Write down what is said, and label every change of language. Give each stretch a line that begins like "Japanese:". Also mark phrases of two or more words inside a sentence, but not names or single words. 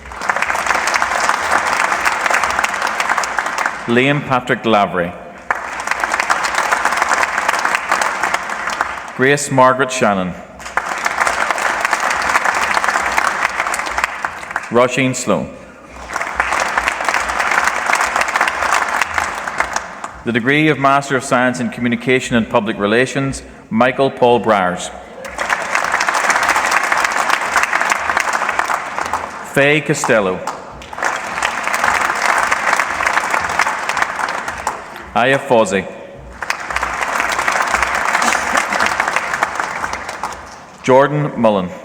English: Liam Patrick Lavery. Grace Margaret Shannon. Roisin Sloan. The degree of Master of Science in Communication and Public Relations, Michael Paul Briers. Faye Costello. Aya Fawzi. Jordan Mullen.